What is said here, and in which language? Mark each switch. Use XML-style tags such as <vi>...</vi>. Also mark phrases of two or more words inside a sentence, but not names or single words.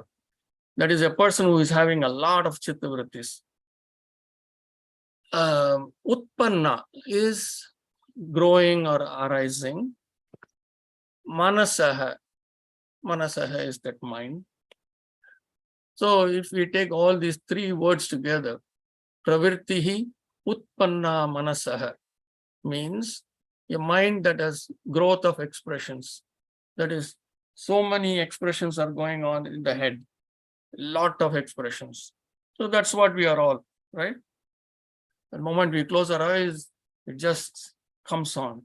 <en>That is a person who is having a lot of chittavrittis. Utpanna is growing or arising. Manasaha is that mind. So if we take all these three words together,</en> <sa>प्रवृत्तिः उत्पन्न मनसः</sa> <en>means a mind that has growth of expressions. That is, so many expressions are going on in the head, a lot of expressions. So that's what we are all, right? The moment we close our eyes, it just comes on.</en>